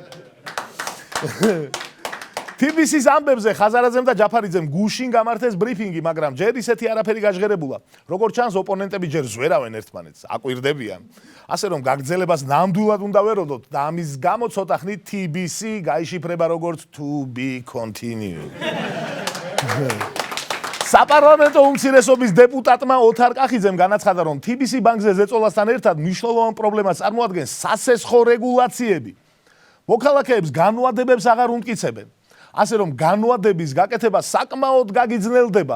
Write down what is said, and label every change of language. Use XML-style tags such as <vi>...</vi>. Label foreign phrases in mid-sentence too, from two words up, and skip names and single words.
<ka>TBC-ის ამბებზე ხაზარაძემ და ჯაფარიძემ გუშინ გამართეს ბრიფინგი, მაგრამ ჯერ ისეთი არაფერი გაჟღერებულა. როგორც ჩანს, ოპონენტები ჯერ ზვერავენ ერთმანეთს, აკვირდებიან. ასე რომ გაგრძელებას ნამდვილად უნდა ვეროდოთ და ამის გამო ცოტა ხნით TBC გაიშიფრება როგორც</ka> <en>to be continued.</en> <ka>საპარლამენტო უმცირესობის დეპუტატმა ოთარ კახიძემ განაცხადა, რომ TBC ბანკზე ზეწოლასთან ერთად მნიშვნელოვან პრობლემას წარმოადგენს სასესხო რეგულაციები. მოქალაქეებს განვადებებს აღარ უმტკიცებენ. ასე რომ განვადების გაკეთება საკმაოდ გაგიძნელდება.</ka>